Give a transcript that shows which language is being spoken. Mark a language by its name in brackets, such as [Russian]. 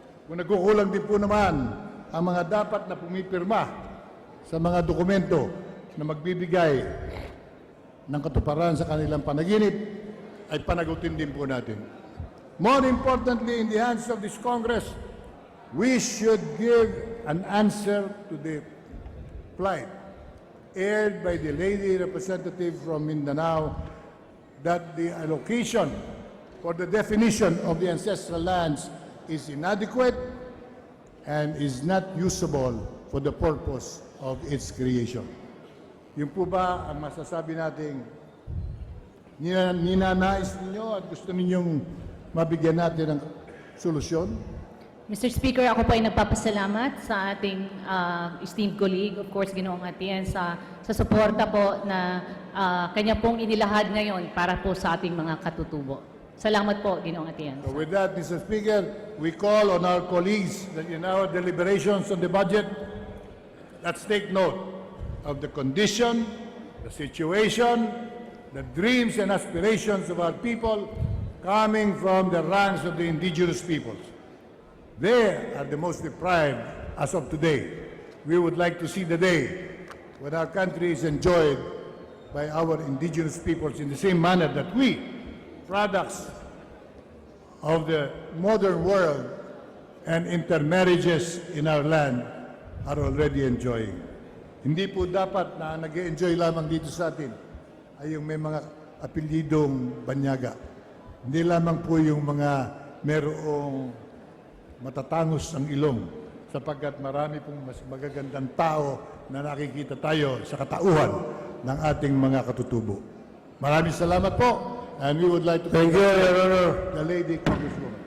[Filipino] Kung nagkukulang din po naman ang mga dapat na pumipirma sa mga dokumento na magbibigay ng katuparan sa kanilang panaginip, ay panagutin din po natin. [English] More importantly, in the hands of this Congress, we should give an answer to the plight aired by the lady representative from Mindanao that the allocation for the definition of the ancestral lands is inadequate and is not usable for the purpose of its creation. [Filipino] Yun po ba ang masasabi nating ninanais ninyo at gusto ninyong mabigyan natin ng solusyon? [English] Mr. [Filipino] Speaker, ako po ay nagpapasalamat sa ating [English] esteemed colleague, of course, [Filipino] Ginoong Atienza, sa suporta po na kanya pong inilahad ngayon para po sa ating mga katutubo. Salamat po, Ginoong Atienza. [English] So with that, Mr. Speaker, we call on our colleagues that in our deliberations on the budget, let's take note of the condition, the situation, the dreams and aspirations of our people coming from the ranks of the indigenous peoples. They are the most deprived as of today. We would like to see the day when our country is enjoyed by our indigenous peoples in the same manner that we, products of the modern world and intermarriages in our land, are already enjoying. [Filipino] Hindi po dapat na nag-enjoy lamang dito sa atin ay yung may mga apelyidong banyaga. Hindi lamang po yung mga merong matatangos ang ilong, sapagkat marami pong mas magagandang tao na nakikita tayo sa katauhan ng ating mga katutubo. Maraming salamat po, [English] and we would like to Thank you, Your Honor. the lady Congresswoman.